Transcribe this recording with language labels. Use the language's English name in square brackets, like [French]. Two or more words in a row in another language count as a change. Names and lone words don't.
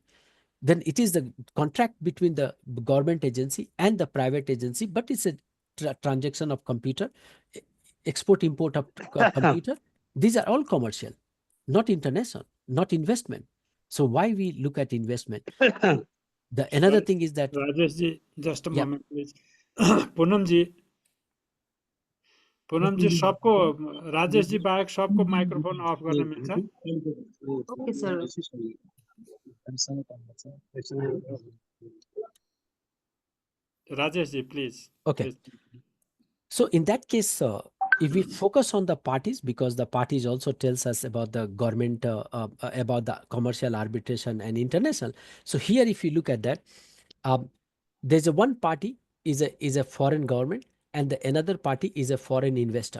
[English] Then it is the contract between the government agency and the private agency, but it's a transaction of computer, export import of computer. These are all commercial, not international, not investment. So why we look at investment? The another thing is that, राजेश जी just a yeah, moment please. [Nepali] पूनम जी, पूनम जी सबको, राजेश जी बाहेक सबको [English] microphone off [Nepali] गर्न मिल्छ? [English] Okay, sir. राजेश जी प्लिज okay. प्लिज. So in that case, if we focus on the parties, because the parties also tells us about the government, about the commercial arbitration and international. So here, if you look at that, um, there's a one party is a foreign government, and the another party is a foreign investor.